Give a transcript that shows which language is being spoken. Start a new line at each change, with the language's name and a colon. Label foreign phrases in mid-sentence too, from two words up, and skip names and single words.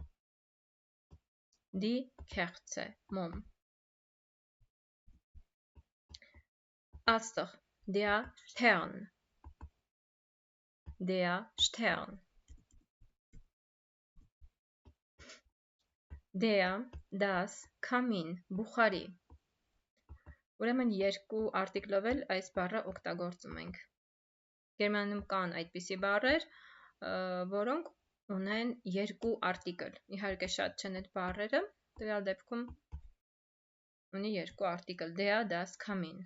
German: Die Kerze,
Armenian: մոմ։ Աստղ,
German: der Stern. Der Stern. Der, das, Kamin,
Armenian: բուխարի։ Ուրեմն երկու արտիկլով էլ այս բառը օգտագործում ենք։ Գերմանիայում կան այդպիսի բառեր, որոնք ունեն երկու արտիկլ։ Իհարկե շատ չեն այդ բառերը, տվյալ դեպքում ունի երկու արտիկլ։
German: Der, das, Kamin.